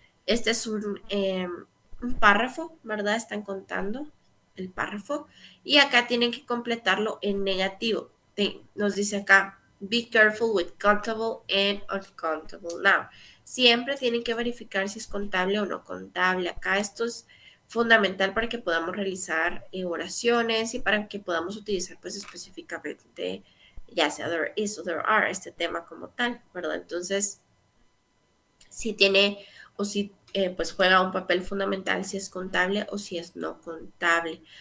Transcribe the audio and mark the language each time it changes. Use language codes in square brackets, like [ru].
[es] Este es un párrafo, ¿verdad? Están contando el párrafo. Y acá tienen que completarlo en negativo. Nos dice acá, [en] be careful with countable and uncountable now. [es] Siempre tienen que verificar si es contable o no contable. Acá esto es fundamental para que podamos realizar oraciones y para que podamos utilizar pues específicamente ya sea [en] there is o there are, [es] este tema como tal, ¿verdad? Entonces, si tiene o si pues juega un papel fundamental si es contable o si es no contable.